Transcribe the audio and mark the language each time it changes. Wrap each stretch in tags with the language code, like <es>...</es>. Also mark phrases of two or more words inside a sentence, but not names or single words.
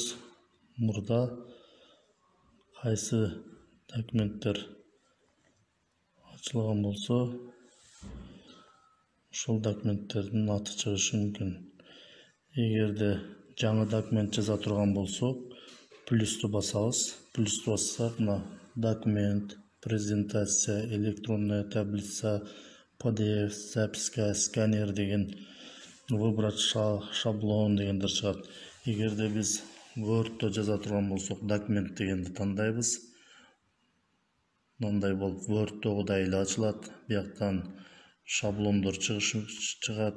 <ky>Мурда кайсы документтер ачылган болсо, ошол документтердин аты чыгышы мүмкүн. Эгерде жаңы документ жаза турган болсок, плюсту басабыз. Плюсту бассак, мына документ,</ky> <ru>презентация, электронная таблица, PDF, записка, сканер деген, выбрать шаблон</ru> <ky>дегендер чыгат. Эгерде биз Word'то жаза турган болсок, документ дегенди тандайбыз. Мындай болуп Word'тогудай эле ачылат. Бияктан шаблондор чыгат.</ky>